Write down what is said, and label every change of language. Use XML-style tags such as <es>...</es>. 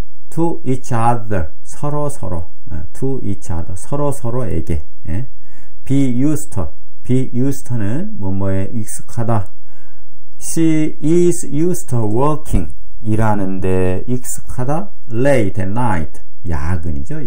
<en>To each other, to each other,</en> <ko>서로에게.</ko> <en>be used</en> <ko>는 뭐뭐에 익숙하다.</ko> <en>She is used to working,</en> <ko>일하는데 익숙하다.</ko> <en>late at night,</en> <ko>야근이죠.</ko>